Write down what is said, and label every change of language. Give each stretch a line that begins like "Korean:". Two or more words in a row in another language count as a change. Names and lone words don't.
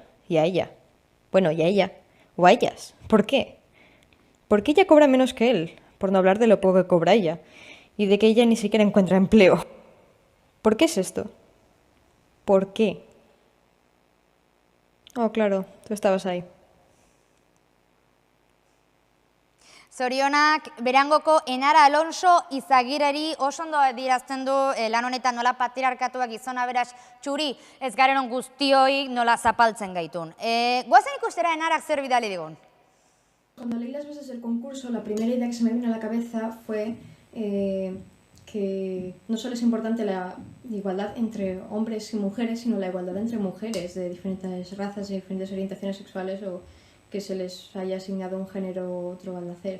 Spanish: Y a ella. Bueno, y a ella. O a ellas. ¿Por qué? ¿Por qué ella cobra menos que él? Por no hablar de lo poco que cobra ella. Y de que ella ni siquiera encuentra empleo. ¿Por qué es esto? ¿Por qué? Oh, claro, tú estabas ahí.
Basque: Zorionak Berangoko Enara Alonso Izagireri oso ondo adierazten du lan honetan nola patriarkatuak gizona beraz txuri ez garenon guztioi nola zapaltzen gaitun. Guazen ikustera Enarak zer bidali digun?
Spanish: Cuando leí las bases del concurso, la primera idea que se me vino a la cabeza fue que no solo es importante la igualdad entre hombres y mujeres, sino la igualdad entre mujeres de diferentes razas y diferentes orientaciones sexuales o que se les haya asignado un género u otro al nacer.